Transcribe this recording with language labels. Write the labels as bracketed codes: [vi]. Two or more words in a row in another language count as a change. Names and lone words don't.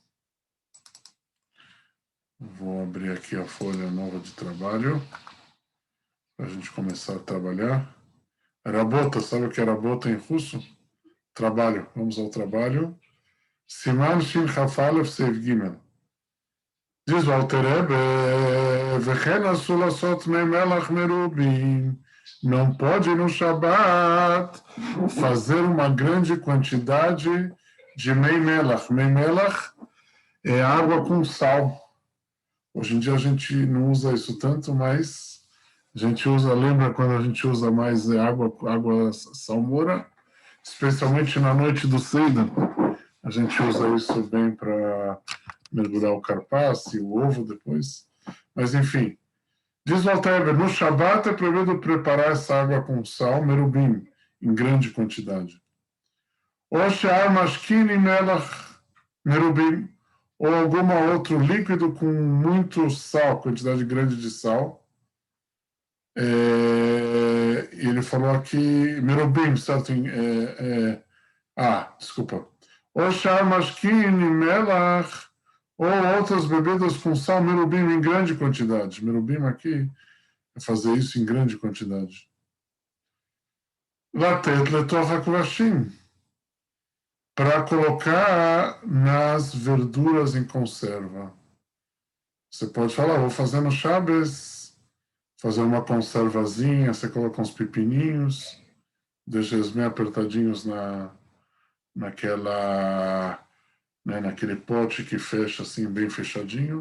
[pt] Vou abrir aqui a folha nova de trabalho para a gente começar a trabalhar. Rabota, sabe o que é rabota em russo? Trabalho. Vamos ao trabalho. [he] סימן שכ״א סעיף ג. [pt] Diz o Alter Rebbe, [he] וכן אסור לעשות מי מלח מרובים. [pt] Não pode no Shabat fazer uma grande quantidade de [he] מי מלח. מי מלח [pt] é água com sal. Hoje em dia a gente não usa isso tanto, mas a gente usa, lembra quando a gente usa mais água salmoura, especialmente na noite do Seidan. A gente usa isso bem para mergulhar o carpaz e o ovo depois. Mas, enfim, diz o Alter Rebbe, no Shabat é proibido preparar essa água com sal, merubim, em grande quantidade. [he] או שאר משקין מלח מרובים, [pt] ou algum outro líquido com muito sal, quantidade grande de sal. Ele falou aqui, merubim, certo? [he] Desculpa. או שאר משקין מלח, [pt] ou outras bebidas com sal, merubim em grande quantidade. Merubim aqui é fazer isso em grande quantidade. [he] לתת לתוך הכבשים, [pt] para colocar nas verduras em conserva. Você pode falar, vou fazer no Shabbos, fazer uma conservazinha, você coloca uns pepininhos, deixa eles bem apertadinhos naquele pote que fecha assim, bem fechadinho.